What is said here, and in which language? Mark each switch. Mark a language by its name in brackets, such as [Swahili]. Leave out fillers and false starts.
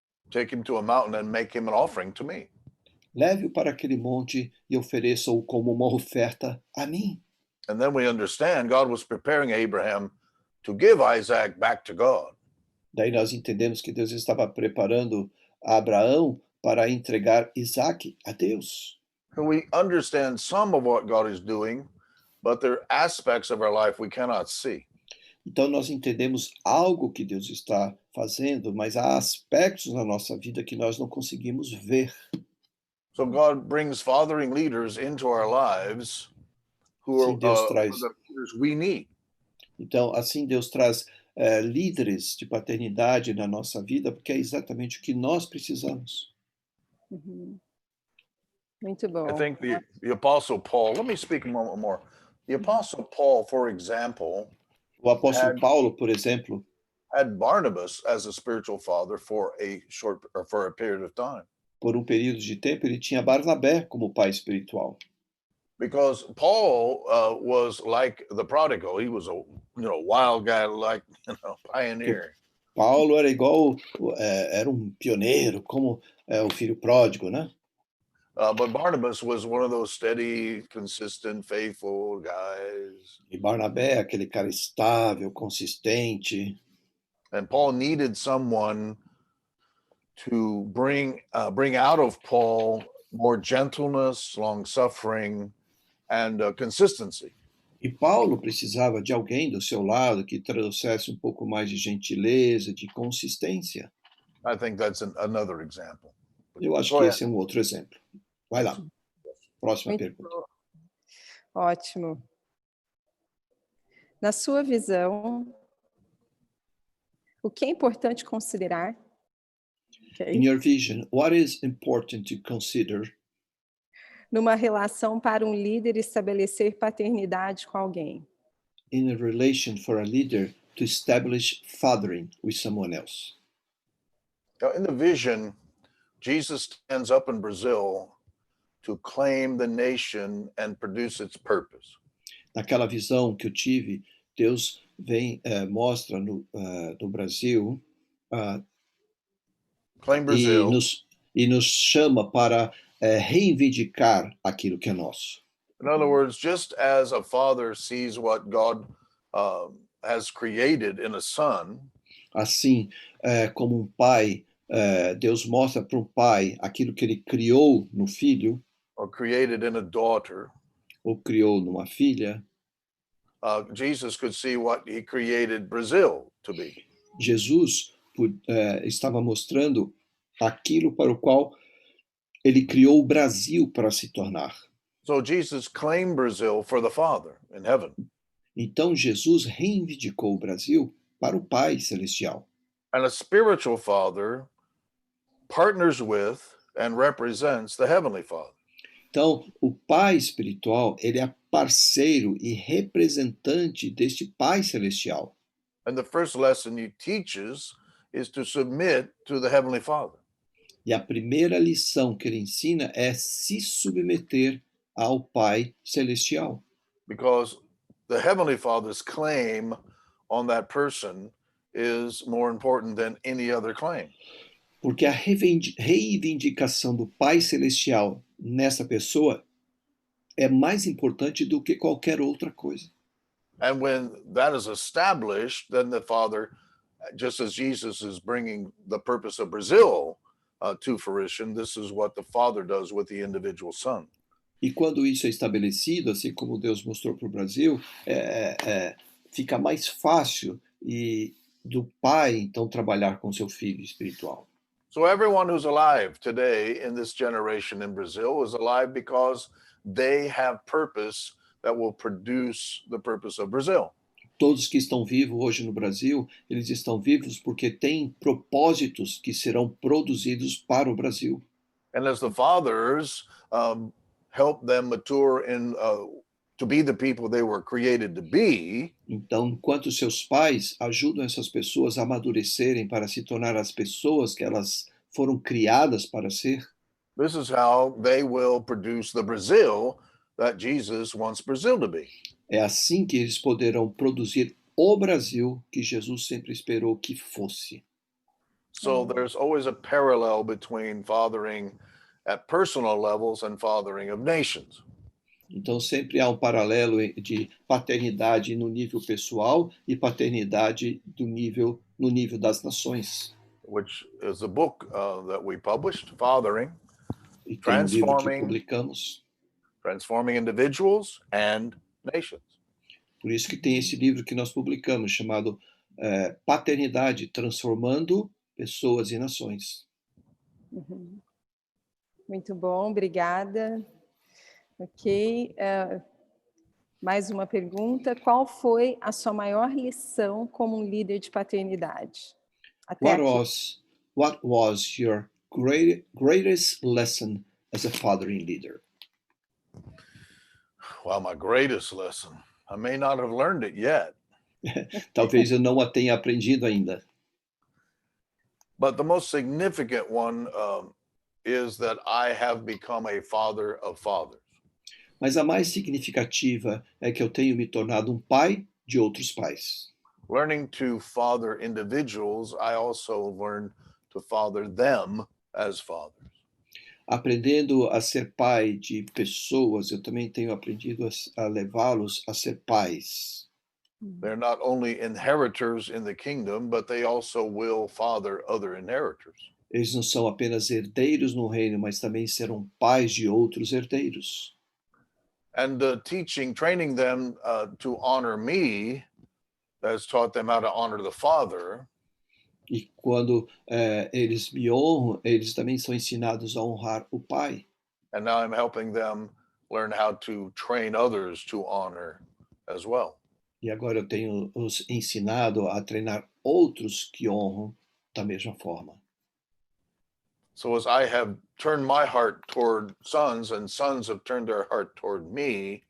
[English] take him to a mountain and make him an offering to me. [Portuguese] leve-o para aquele monte e ofereça-o como uma oferta a mim. [English] And then we understand God was preparing Abraham to give Isaac back to God. [Portuguese] Daí nós entendemos que Deus estava preparando Abraão para entregar Isaque a Deus. [English] And we understand some of what God is doing, but there are aspects of our life we cannot see. [Portuguese] Então nós entendemos algo que Deus está fazendo, mas há aspectos na nossa vida que nós não conseguimos ver. [English] So God brings fathering leaders into our lives who [Portuguese] Sim, [English] are [Portuguese] Deus traz. [English] the leaders we need. [Portuguese] Então, assim, Deus traz líderes de paternidade na nossa vida, porque é exatamente o que nós precisamos. Uhum. Muito bom. [English] I think the Apostle Paul, let me speak a moment more. The Apostle Paul, for example, [Portuguese] O apóstolo [English] And- [Portuguese] Paulo, por exemplo, [English] had Barnabas as a spiritual father for a period of time. [Portuguese] por um período de tempo, ele tinha Barnabé como pai espiritual. [English] Because Paul was like the prodigal. He was a wild guy, like pioneer. [Portuguese] Paulo era igual, era um pioneiro, como o filho pródigo, né? [English] But Barnabas was one of those steady, consistent, faithful guys. [Portuguese] E Barnabé, aquele cara estável, consistente. [English] And Paul needed someone to bring out of Paul more gentleness, long suffering, and consistency. [Portuguese] E Paulo precisava de alguém do seu lado que trouxesse um pouco mais de gentileza, de consistência. [English] I think that's another example. [Portuguese] Eu acho [English] Go [Portuguese] que [English] ahead. [Portuguese] esse é um outro exemplo. Vai lá. Próxima Muito pergunta. bom. Ótimo. Na sua visão, o que é importante considerar? Ok. [English] In your vision, what is important to consider [Portuguese] Numa relação para um líder estabelecer paternidade com alguém? [English] in a relation for a leader to establish fathering with someone else? Now, in the vision, Jesus stands up in Brazil to claim the nation and produce its purpose. [Portuguese] Naquela visão que eu tive, Deus vem, mostra no Brasil [English] Claim [Portuguese] e [English] Brazil, [Portuguese] nos chama para reivindicar aquilo que é nosso. [English] in other words, just as a father sees what God has created in a son, [Portuguese] Assim, como um pai, Deus mostra para um pai aquilo que ele criou no filho, [English] or created in a daughter, [Portuguese] ou criou numa filha, [English] Jesus could see what he created Brazil to be. [Portuguese] Jesus estava mostrando aquilo para o qual ele criou o Brasil para se tornar. [English] So Jesus claimed Brazil for the Father in heaven. [Portuguese] Então Jesus reivindicou o Brasil para o Pai Celestial. [English] And a spiritual father partners with and represents the Heavenly Father. [Portuguese] Então, o Pai espiritual, ele é parceiro e representante deste Pai Celestial. [English] And the first lesson he teaches is to submit to the Heavenly Father. [Portuguese] E a primeira lição que ele ensina é se submeter ao Pai Celestial. [English] Because the Heavenly Father's claim on that person is more important than any other claim. [Portuguese] Porque a reivindicação do Pai Celestial nessa pessoa é mais importante do que qualquer outra coisa. [English] And when that is established, then the Father, just as Jesus is bringing the purpose of Brazil to fruition, this is what the Father does with the individual son. [Portuguese] E quando isso é estabelecido, assim como Deus mostrou para o Brasil, fica mais fácil do pai, então, trabalhar com seu filho espiritual. [English] So everyone who's alive today in this generation in Brazil is alive because they have purpose that will produce the purpose of Brazil. [Portuguese] Todos que estão vivos hoje no Brasil, eles estão vivos porque têm propósitos que serão produzidos para o Brasil. [English] And as the fathers help them mature to be the people they were created to be, [Portuguese] então, enquanto seus pais ajudam essas pessoas a amadurecerem para se tornar as pessoas que elas foram criadas para ser, [English] this is how they will produce the Brazil that Jesus wants Brazil to be. [Portuguese] É assim que eles poderão produzir o Brasil que Jesus sempre esperou que fosse. [English] So there's always a parallel between fathering at personal levels and fathering of nations. [Portuguese] Então sempre há um paralelo de paternidade no nível pessoal e paternidade no nível das nações. [English] Which is a book that we published, Fathering, [Portuguese] E tem um livro que publicamos. [English] Transforming Individuals and Nations. [Portuguese] Por isso que tem esse livro que nós publicamos, chamado Paternidade, Transformando Pessoas e Nações. Uhum. Muito bom, obrigada. Ok. Mais uma pergunta. Qual foi a sua maior lição como um líder de paternidade? [English] What was your greatest lesson as a fathering leader? Well, my greatest lesson. I may not have learned it yet. [Portuguese] Talvez eu não a tenha aprendido ainda. [English] But the most significant one is that I have become a father of fathers. [Portuguese] Mas a mais significativa é que eu tenho me tornado um pai de outros pais. [English] Learning to father individuals, I also learned to father them as fathers. [Portuguese] Aprendendo a ser pai de pessoas, eu também tenho aprendido a levá-los a ser pais. [English] They're not only inheritors in the kingdom, but they also will father other inheritors. [Portuguese] Eles não são apenas herdeiros no reino, mas também serão pais de outros herdeiros. [English] And training them to honor me has taught them how to honor the Father. [Portuguese] E quando eles me honram, eles também são ensinados a honrar o Pai. [English] And now I'm helping them learn how to train others to honor as well. [Portuguese] E agora eu tenho os ensinado a treinar outros que honram da mesma forma. [English] So as I have turned my heart toward sons and sons have turned their heart toward me.